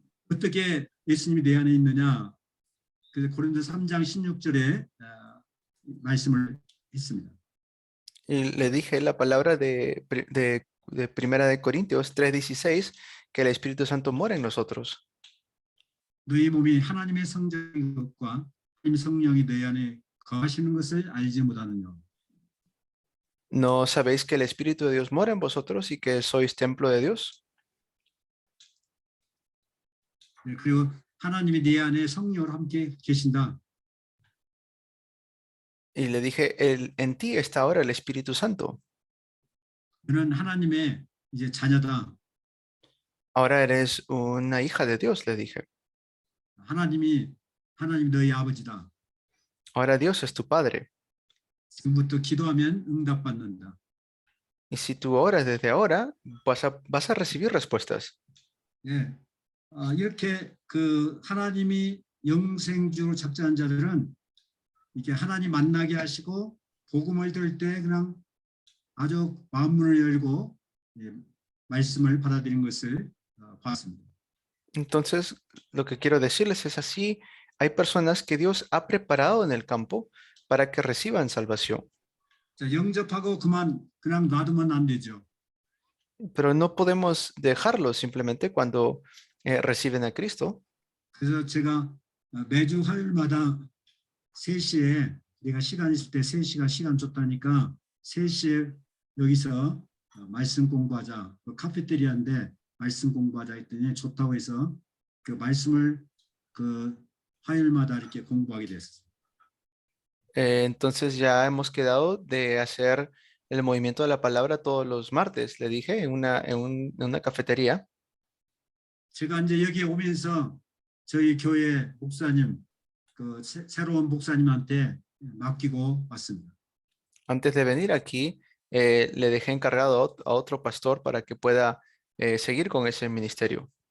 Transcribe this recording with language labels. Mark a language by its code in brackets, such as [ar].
[ko] 어떻게 예수님이 내 안에 있느냐? 그래서 고린도 3장 16절에 말씀을 했습니다. [es] Y le dije la palabra de Primera de Corintios 3:16, que el Espíritu Santo mora en nosotros. [ko] 너희 몸이 하나님의 성전인 것과 하나님의 성령이 너희 안에 거하시는 것을 알지 못하느냐? [es] ¿No sabéis que el Espíritu de Dios mora en vosotros y que sois templo de Dios? [ko] 그리고 하나님이 내 안에 성령으로 함께 계신다. [es] Y le dije, en ti está ahora el Espíritu Santo. [ko] 너는 하나님의 이제 자녀다. [es] Ahora eres una hija de Dios, le dije. [ko] 하나님 너희 아버지다. [es] Ahora Dios es tu Padre. [ko] 지금부터 기도하면 응답받는다. [es] Y si tú oras desde ahora, vas a recibir respuestas. [ko] 예, 이렇게 그 하나님이 영생주로 작정한 자들은 이렇게 하나님 만나게 하시고 복음을 들을 때 그냥 아주 마음문을 열고 말씀을 받아들인 것을 봤습니다. [es] Entonces, lo que quiero decirles es así, hay personas que Dios ha preparado en el campo para que reciban salvación. [ko] 자, 영접하고 그냥 놔두면 안 되죠. [es] Pero no podemos dejarlo simplemente cuando reciben a Cristo. [ko] 그래서 제가 매주 화요일마다 3시에 내가 시간 있을 때 3시간 시간 줬다니까 3시에 여기서 말씀 공부하자. 카페테리아인데 말씀 공부하자 했더니 좋다고 해서 그 말씀을 그 화요일마다 이렇게 공부하게 됐어요. [es] Entonces ya hemos quedado de hacer el movimiento de la palabra todos los martes, le dije, en una cafetería. [ko] 제가 이제 여기 오면서 저희 교회 목사님, 그 새로운 목사님한테 맡기고 왔습니다. [es] Antes de venir aquí, le dejé encargado a otro pastor para que pueda seguir con ese ministerio.